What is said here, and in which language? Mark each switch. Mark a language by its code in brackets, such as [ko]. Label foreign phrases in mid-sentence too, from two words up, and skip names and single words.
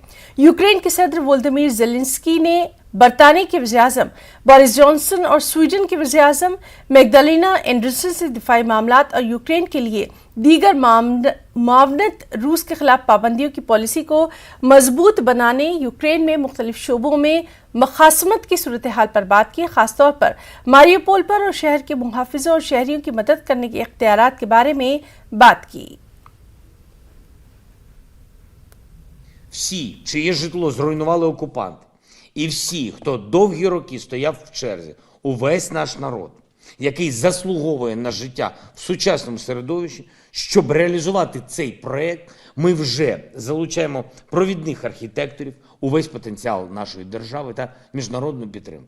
[ur] یوکرین کے صدر ولودیمیر زیلنسکی نے برطانیہ کے وزیرِ اعظم بورس جانسن اور سویڈن کے وزیرِ اعظم میگڈالینا اینڈرسن سے دفاعی معاملات اور یوکرین کے لیے دیگر معاونت روس کے خلاف پابندیوں کی پالیسی کو مضبوط بنانے، یوکرین میں مختلف شعبوں میں مخاصمت کی صورتحال پر بات کی، خاص طور پر ماریوپول پر اور شہر کے محافظوں اور شہریوں کی مدد کرنے کے اختیارات کے بارے میں بات کی. [uk] Всі, чиє житло зруйнували окупанти, і всі, хто довгі роки стояв в черзі, увесь наш народ, який заслуговує на життя в сучасному середовищі, щоб реалізувати цей проєкт, ми вже залучаємо провідних архітекторів, увесь потенціал нашої держави та міжнародну підтримку.